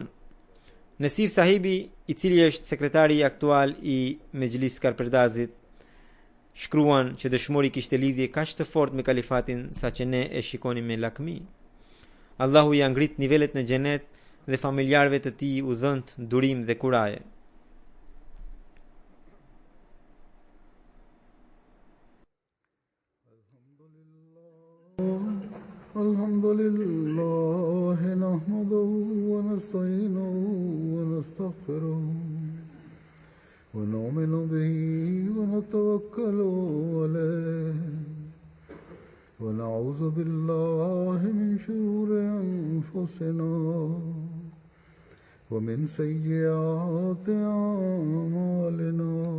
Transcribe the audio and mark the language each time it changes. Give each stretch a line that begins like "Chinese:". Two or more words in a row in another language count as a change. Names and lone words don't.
Albanian: Nesir sahibi, i cili është sekretari aktual i Mejlis Karperdazit, shkruan që dëshmori kishte lidhje kaq të fortë me kalifatin sa që ne e shikonim me lakmi. Allahu i ngrit nivelet në xhenet dhe familjarëve të tij u dhënë durim dhe kuraje.
Arabic: الحمد لله نحمده ونستعينه و نستغفره ونؤمن به ونتوكل عليه ونعوذ بالله من شرور أنفسنا ومن سيئات أعمالنا.